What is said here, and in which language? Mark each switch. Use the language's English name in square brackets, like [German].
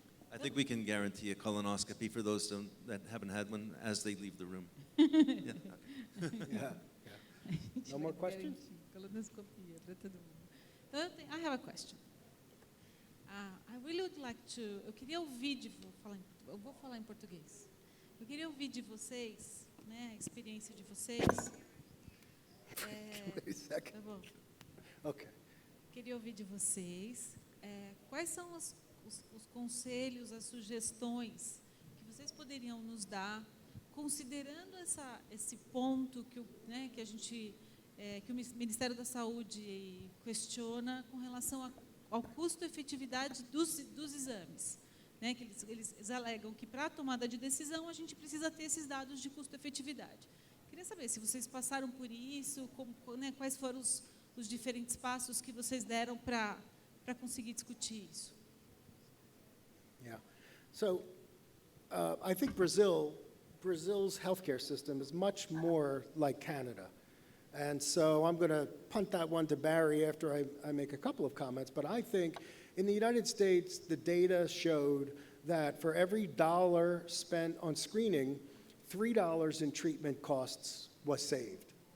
[English] I think we can guarantee a colonoscopy for those that haven't had one as they leave the room. Yeah. No more questions? [Portuguese] Colonoscopia para todo mundo. [English] I have a question. I really would like to. [Portuguese] Eu queria ouvir eu vou falar em português. Eu queria ouvir de vocês, né, a experiência de vocês. [English] Wait a second. [Portuguese] Tá bom. [English] Okay. [Portuguese] Queria ouvir de vocês quais são os conselhos, as sugestões que vocês poderiam nos dar, considerando esse ponto que a gente que o Ministério da Saúde questiona com relação ao custo-efetividade dos exames, né? Que eles alegam que para a tomada de decisão a gente precisa ter esses dados de custo-efetividade. Queria saber se vocês passaram por isso, quais foram os diferentes passos que vocês deram para conseguir discutir isso. [English] Yeah. So I think Brazil's healthcare system is much more like Canada. And so I'm going to punt that one to Barry after I make a couple of comments. But I think in the United States, the data showed that for every $1 spent on screening, $3 in treatment costs was saved.